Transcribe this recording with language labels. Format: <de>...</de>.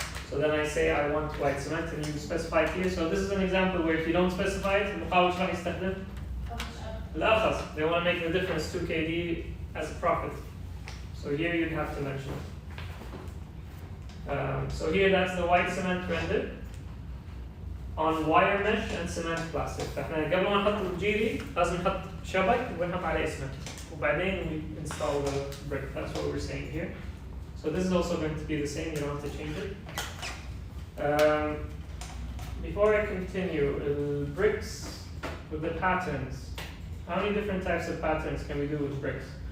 <en>So then I say I want white cement and you specify it here. So this is an example where if you don't specify it,</en> <ar>المقاول شو راح يستخدم؟ الأرخص.</ar> <en>They want to make the difference 2 kd as a profit. So here you'd have to mention it. So here that's the white cement rendered on wire mesh and cement plastic.</en> <ar>فاحنا قبل ما نحط الجيري لازم نحط شبك ونحط عليه اسمنت وبعدين</ar> <en>we install the brick. That's what we're saying here. So this is also going to be the same, you don't have to change it. Before I continue, bricks with the patterns. How many different types of patterns can we do with bricks?</en>